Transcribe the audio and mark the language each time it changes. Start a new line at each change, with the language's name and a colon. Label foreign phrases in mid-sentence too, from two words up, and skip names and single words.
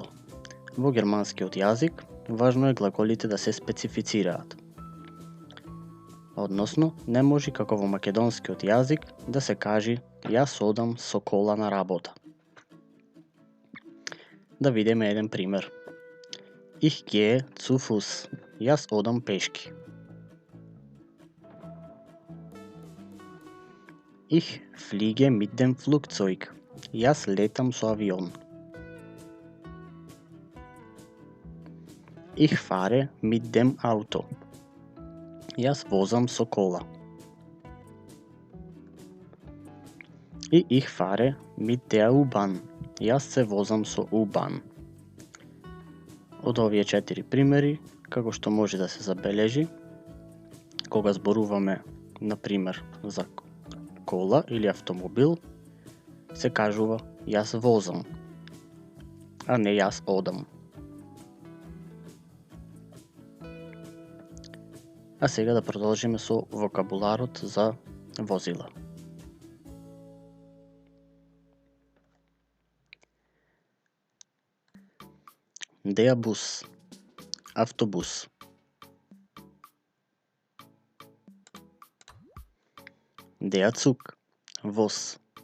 Macedonian: Во германскиот јазик важно е глаголите да се специфицираат. Односно, не може како во македонскиот јазик да се каже јас одам со кола на работа. Да видиме еден пример.
German: Ich gehe zu Fuß.
Macedonian: Јас одам пешки.
German: Ich fliege mit dem Flugzeug.
Macedonian: Јас летам со авион.
German: Ich fahre mit dem Auto.
Macedonian: Јас возам со кола.
German: Ich fahre mit der U-Bahn.
Macedonian: Јас се возам со U-Bahn. Од овие 4 примери, како што може да се забележи, кога зборуваме, например, за кола или автомобил, се кажува јас возам, а не јас одам. А сега да продолжиме со вокабуларот за возила.
German: Der Bus, автобус. Der Zug, воз.